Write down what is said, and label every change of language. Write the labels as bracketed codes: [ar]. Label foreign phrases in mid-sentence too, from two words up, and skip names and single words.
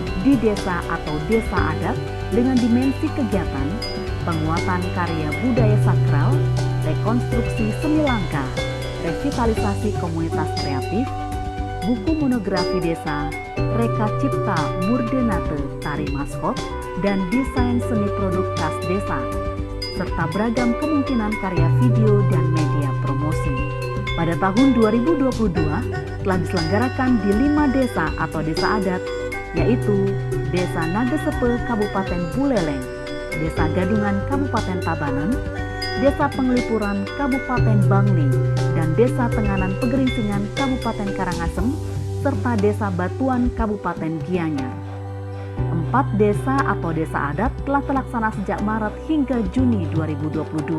[id] di desa atau desa adat dengan dimensi kegiatan, penguatan karya budaya sakral, rekonstruksi seni langka, revitalisasi komunitas kreatif, buku monografi desa, reka cipta Murdenate tari maskot, dan desain seni produk khas desa, serta beragam kemungkinan karya video dan media promosi. Pada tahun 2022 telah diselenggarakan di 5 desa atau desa adat, yaitu Desa Nagesepe Kabupaten Buleleng, Desa Gadungan Kabupaten Tabanan, Desa Penglipuran Kabupaten Bangli, dan Desa Tenganan Pegeringsingan Kabupaten Karangasem, serta Desa Batuan Kabupaten Gianyar. 4 desa atau desa adat telah terlaksana sejak Maret hingga Juni 2022.